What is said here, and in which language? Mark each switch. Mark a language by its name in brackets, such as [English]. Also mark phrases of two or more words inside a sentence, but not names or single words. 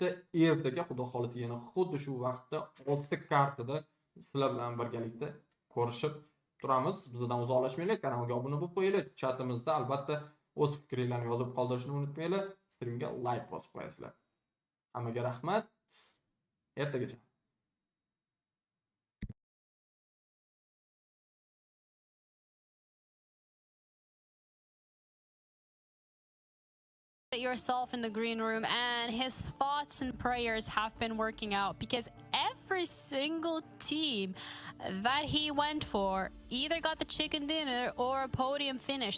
[Uzbek] Ertaga xudo xolisa yana xuddi shu vaqtda 6 ta kartada sizlar bilan birgalikda ko'rishib turamiz. Bizdan uzoqlashmanglar, kanalga obuna bo'lib qo'yinglar. Chatimizda albatta o'z fikringizni yozib qoldirishni unutmanglar. Streamga like bosib qo'yasizlar. Hammaga rahmat. Ertagacha. [English] Yourself in the green room, and his thoughts and prayers have been working out because every single team that he went for either got the chicken dinner or a podium finish.